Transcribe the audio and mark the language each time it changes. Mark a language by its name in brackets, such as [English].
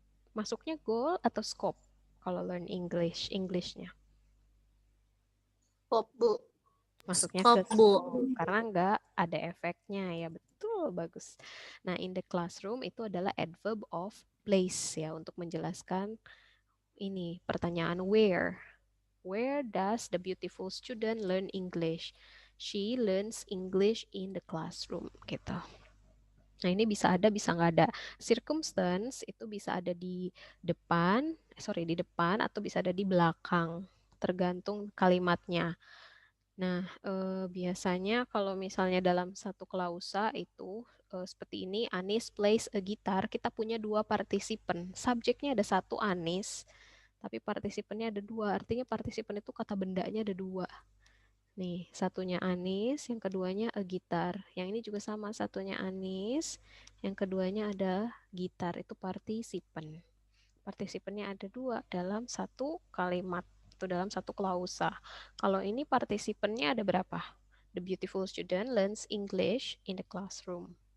[Indonesian] Masuknya goal atau scope kalau [English] learn English- [Indonesian] nya? Scope, Bu. Masuknya Scope, ke Bu. scope karena nggak ada efeknya ya, betul, bagus. Nah, [English] in the classroom [Indonesian] itu adalah adverb of place ya untuk menjelaskan ini pertanyaan where. [English] Where does the beautiful student learn English? She learns English in the classroom gitu. [Indonesian] Nah, ini bisa ada, bisa nggak ada. Circumstance itu bisa ada di depan, di depan atau bisa ada di belakang, tergantung kalimatnya. Nah, biasanya kalau misalnya dalam satu klausa itu seperti ini, [English] Anis plays a guitar, [Indonesian] kita punya 2 partisipan. Subjeknya ada 1 Anis, tapi partisipannya ada 2. Artinya partisipan itu kata bendanya ada 2. Nih, satunya Anis, yang keduanya a gitar. Yang ini juga sama, satunya Anis, yang keduanya ada gitar, itu partisipan. Partisipannya ada 2 dalam satu kalimat, atau dalam satu klausa. Kalau ini partisipannya ada berapa? [English] The beautiful student learns English in the classroom.